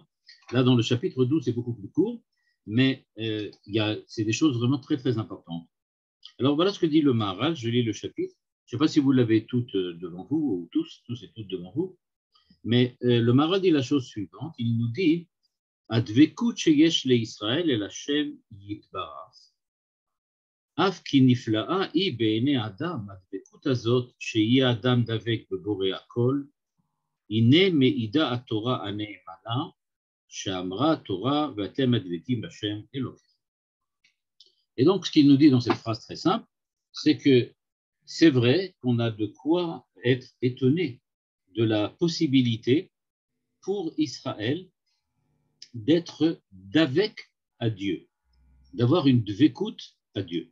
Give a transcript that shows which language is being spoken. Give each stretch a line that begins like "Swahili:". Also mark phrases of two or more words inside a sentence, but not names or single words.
French: Là, dans le chapitre 12, c'est beaucoup plus court, mais c'est des choses vraiment très, très importantes. Alors, voilà ce que dit le Maharal. Je lis le chapitre. Je ne sais pas si vous l'avez toutes devant vous, ou tous et toutes devant vous, mais le Maharal dit la chose suivante. Il nous dit «
Hebrew: הדבקות שיש לישראל אל השם יתברך. אף כי נפלאה היא בעיני אדם, הדבקות הזאת שיהיה אדם דבק בבורא הכל, הנה מעידה התורה הנאמנה, שאמרה התורה ואתם הדבקים בשם אלוקיכם.
French: Et donc, ce qu'il nous dit dans cette phrase très simple, c'est que c'est vrai qu'on a de quoi être étonné de la possibilité pour Israël d'être d'avec à Dieu, d'avoir une dvekut à Dieu.